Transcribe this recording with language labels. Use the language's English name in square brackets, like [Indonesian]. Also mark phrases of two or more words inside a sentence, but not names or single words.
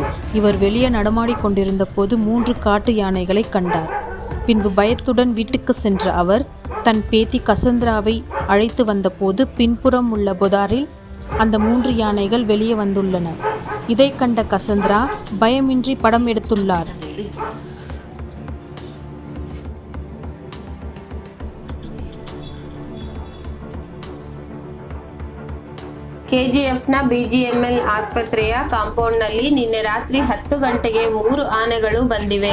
[Tamil] இவர் வெளியே நடமாடிக் கொண்டிருந்த போது 3 காட்டு யானைகளை கண்டார். பின்பு பயத்துடன் வீட்டுக்கு சென்ற அவர் தன் பேத்தி கசந்திராவை அழைத்து வந்தபோது பின்புறம் உள்ள பொதாரில் அந்த 3 யானைகள் வெளியே வந்துள்ளன. இதை கண்ட கசந்திரா பயமின்றி படம் எடுத்துள்ளார். [Kannada] ಕೆಜಿಎಫ್ನ BGML ಆಸ್ಪತ್ರೆಯ ಕಾಂಪೌಂಡ್ನಲ್ಲಿ ನಿನ್ನೆ ರಾತ್ರಿ 10 ಗಂಟೆಗೆ 3 ಆನೆಗಳು ಬಂದಿವೆ.